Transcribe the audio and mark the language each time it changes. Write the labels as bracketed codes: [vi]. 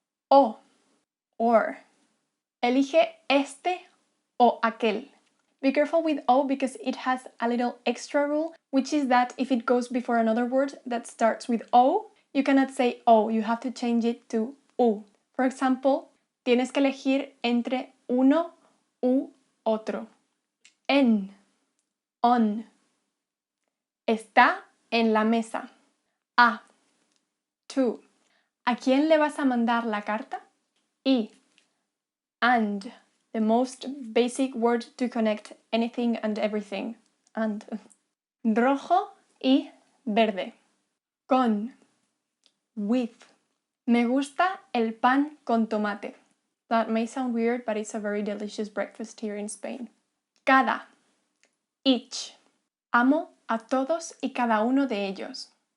[es] O, or. Elige este o aquel. [en] Be careful with O because it has a little extra rule, which is that if it goes before another word that starts with O, you cannot say O, you have to change it to U. For example, [es] tienes que elegir entre uno u otro. En, on. Está en la mesa. A, to. ¿A quién le vas a mandar la carta? Y, and. [en] The most basic word to connect anything and everything. [es] And. Rojo y verde. Con. With. Me gusta el pan con tomate. [en] That may sound weird, but it's a very delicious breakfast here in Spain. [es] Cada. Each. Amo a todos y cada uno de ellos.